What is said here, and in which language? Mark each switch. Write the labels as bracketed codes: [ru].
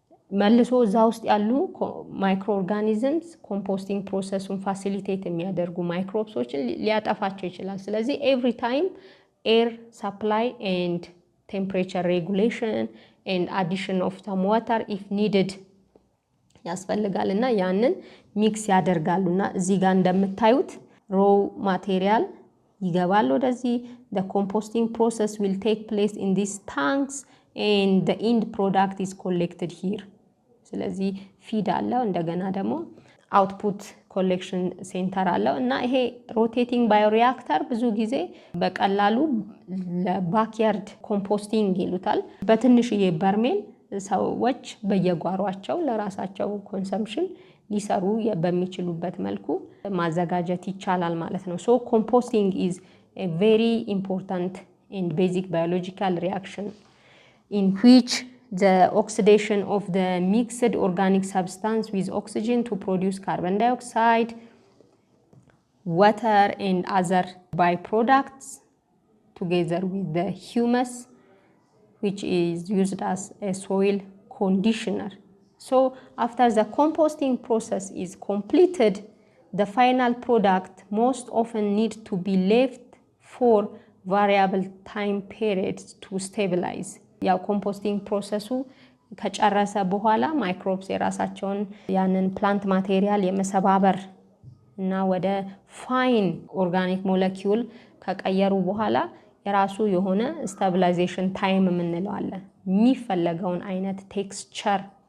[am] መልሶ እዛ ውስጥ ያሉ ማይክሮ ኦርጋኒዝምስ ኮምፖስቲንግ ፕሮሰሱን ፋሲሊቴት የሚያደርጉ ማይክሮብሶችን ሊያጠፋቸው ይችላል። ስለዚህ [en] ኤቭሪ ታይም ኤር ሰፕላይ ኤንድ ቴምፕሬቸር ሬጉሌሽን ኤንድ አዲሽን ኦፍ ሰም ዋተር ኢፍ ኒድድ [am] ያስፈልጋልና ያንን ሚክስ ያደርጋሉና እዚህ ጋር እንደምታዩት ሮ ማቴሪያል ይገባል ወደዚህ። [en] the composting process will take place in these tanks and the end product is collected here. [am] ስለዚህ ፊድ አለው እንደገና ደግሞ አውትፑት ኮሌክሽን ሴንተር አለው እና ይሄ ሮቴቲንግ ባዮሪአክተር ብዙ ጊዜ በቀላሉ ለባክያርድ ኮምፖስቲንግ ይሉታል። በትንሽዬ በርሜል ሰዎች በየጓሯቸው ለራሳቸው ኮንሰምፕሽን ሊሰሩ በሚችሉበት መልኩ ማዘጋጀት ይቻላል ማለት ነው። [en] so composting is a very important and basic biological reaction in which the oxidation of the mixed organic substance with oxygen to produce carbon dioxide, water and other byproducts together with the humus which is used as a soil conditioner. So after the composting process is completed, the final product most often need to be left for variable time periods to stabilize. [am] ያው ኮምፖስቲንግ ፕሮሰሱ ከጨረሰ በኋላ ማይክሮብስ የራሳቸውን ያንን ፕላንት ማቴሪያል የመሰባበር እና ወደ ፋይን ኦርጋኒክ ሞለኪውል ከቀየሩ በኋላ የራሱ የሆነ ስታቢላይዜሽን ታይም የምንለው አለ። የሚፈለገውን አይነት ቴክስቸር